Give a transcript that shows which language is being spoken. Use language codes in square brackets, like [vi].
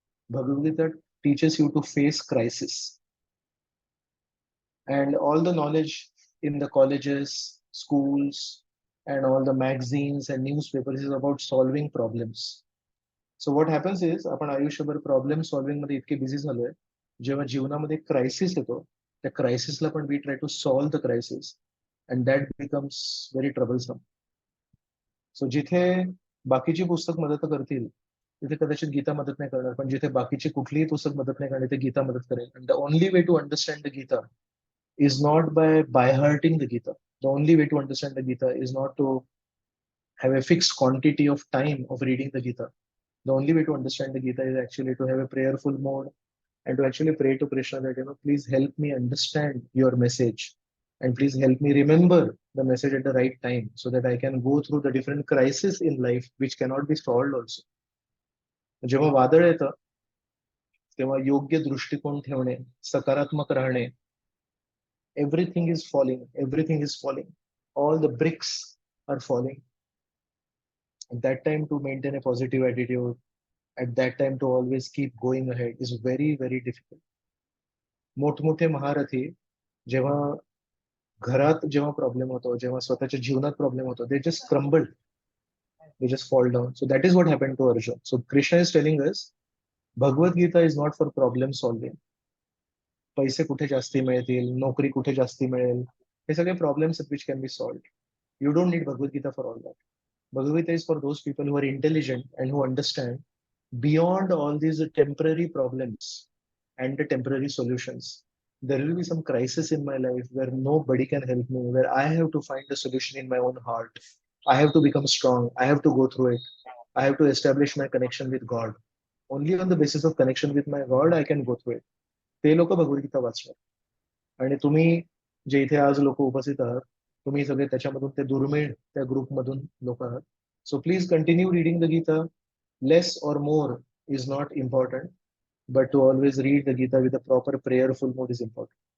[en] Bhagavad Gita teaches you to face crisis. And all the knowledge in the colleges, schools, and all the magazines and newspapers is about solving problems. So what happens is [mr] आपण आयुष्यभर problem solving मध्ये इतके busy झालोय, जेव्हा जीवनामध्ये crisis येतो, त्या क्रायसिसला पण [en] We try to solve the crisis, and that becomes very troublesome. [mr] So जिथे बाकीची पुस्तक मदत करतील तिथे कदाचित गीता मदत नाही करणार, पण जिथे बाकीची कुठलीही पुस्तक मदत नाही करणार, ते गीता मदत करेल. [en] And the only way to understand the Gita is not by hurting the Gita. The only way to understand the Gita is not to have a fixed quantity of time of reading the Gita. The only way to understand the Gita is actually to have a prayerful mode and to actually pray to Krishna that, please help me understand your message and please help me remember the message at the right time so that I can go through the different crises in life which cannot be solved also. [mr] जेव्हा वादळ येतं तेव्हा योग्य दृष्टिकोन ठेवणे, सकारात्मक राहणे. [en] Everything is falling, everything is falling, all the bricks are falling. At that time to maintain a positive attitude, at that time to always keep going ahead is very very difficult. [mr] मोठमोठे महारथी जेव्हा घरात जेव्हा problem होतो, जेव्हा स्वतःच्या जीवनात problem होतो, [en] they just crumble, they just fall down. So that is what happened to Arjun. So Krishna is telling us Bhagavad Gita is not for problem solving. [mr] पैसे कुठे जास्ती मिळतील, नोकरी कुठे जास्ती मिळेल, हे सगळे problems [en] Which can be solved. You don't need Bhagavad Gita for all that. Bhagavad Gita is for those people who are intelligent and who understand beyond all these temporary problems and the temporary solutions. There will be some crisis in my life where nobody can help me, where I have to find the solution in my own heart. I have to become strong. I have to go through it. I have to establish my connection with God. Only on the basis of connection with my God I can go through it. [mr] ते लोक भगवद्गीता वाचणार. आणि तुम्ही जे इथे आज लोक उपस्थित आहात, तुम्ही सगळे त्याच्यामधून ते दुर्मिळ त्या ग्रुपमधून लोक आहात. [en] So please continue reading the Gita. Less और more is not important, but to always read the Gita with a proper prayerful mood is important.